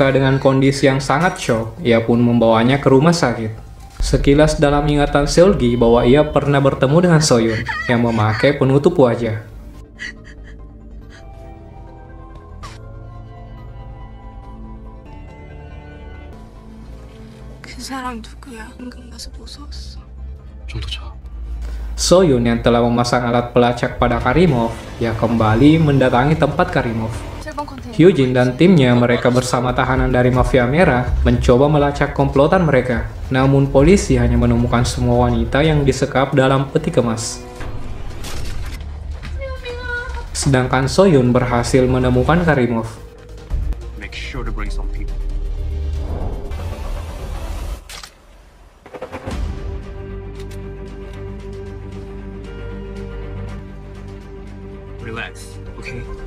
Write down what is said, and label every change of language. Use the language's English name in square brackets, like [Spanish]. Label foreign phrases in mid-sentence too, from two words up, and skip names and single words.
[Indonesian] dengan kondisi yang sangat shock, ia pun membawanya ke rumah sakit. Sekilas dalam ingatan Seolgi bahwa ia pernah bertemu dengan Soyun yang memakai penutup wajah. [Korean] 그 사람 누구야? 은근 가서 무서웠어. 좀 더 자. [Indonesian] Soyun yang telah memasang alat pelacak pada Karimov, ia kembali mendatangi tempat Karimov. [Korean] 7번 컨테이너. [Indonesian] Hyujin dan timnya, mereka bersama tahanan dari Mafia Merah, mencoba melacak komplotan mereka. Namun polisi hanya menemukan semua wanita yang disekap dalam peti kemas. Sedangkan Soyun berhasil menemukan Karimov. [English] Make sure to bring some people. Relax, okay?